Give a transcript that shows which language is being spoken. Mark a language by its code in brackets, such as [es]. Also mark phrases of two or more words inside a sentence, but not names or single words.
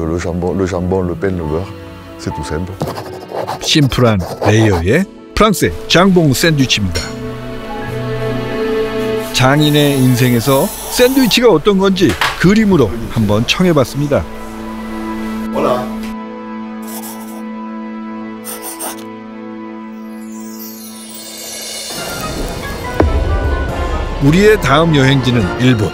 [fr] Le jambon, le pain, le beurre, c'est tout simple. [ko] 심플한 레이어의 프랑스의 장봉 샌드위치입니다. 장인의 인생에서 샌드위치가 어떤 건지 그림으로 한번 청해봤습니다. 우리의 다음 여행지는 일본.